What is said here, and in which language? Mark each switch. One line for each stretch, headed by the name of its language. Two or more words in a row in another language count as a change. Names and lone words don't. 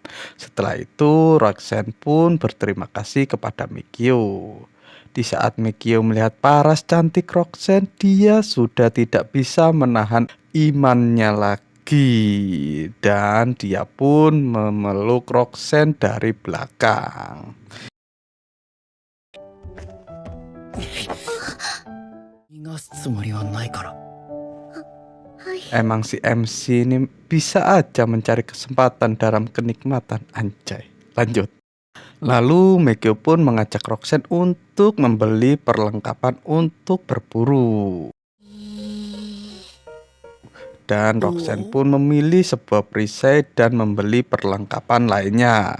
Indonesian: Setelah itu, Roxanne pun berterima kasih kepada Megio. Di saat Megio melihat paras cantik Roxanne, dia sudah tidak bisa menahan imannya lagi. Dan dia pun memeluk Roxanne dari belakang.
Japanese: 逃がすつもりはないから。はい。
Indonesian: Emang si MC ini bisa aja mencari kesempatan dalam kenikmatan, anjay. Lanjut. Lalu Megio pun mengajak Roxanne untuk membeli perlengkapan untuk berburu. Dan Roxanne pun memilih sebuah perisai dan membeli perlengkapan lainnya.